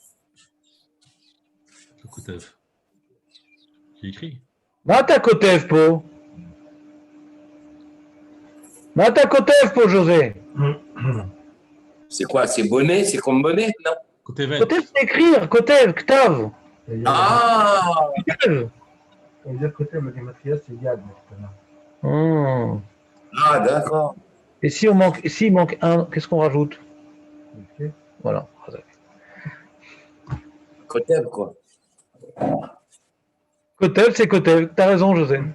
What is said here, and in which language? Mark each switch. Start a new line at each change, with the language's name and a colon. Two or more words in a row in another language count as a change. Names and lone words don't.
French: Kotev. J'ai écrit.
Hebrew: מה אתה כותב פה מה אתה כותב, po, José.
French: C'est quoi? C'est bonnet? C'est comme bonnet? Non.
Hebrew: Kotev. Kotev,
French: c'est écrire.
Hebrew: כותב כתב. Ah! Kotev.
French: On veut dire que le gématria, c'est Yad. Ah, d'accord. Et s'il manque un, qu'est-ce qu'on rajoute? Ok. Voilà. Kotev, quoi. Kotev, c'est Kotev. T'as raison, José.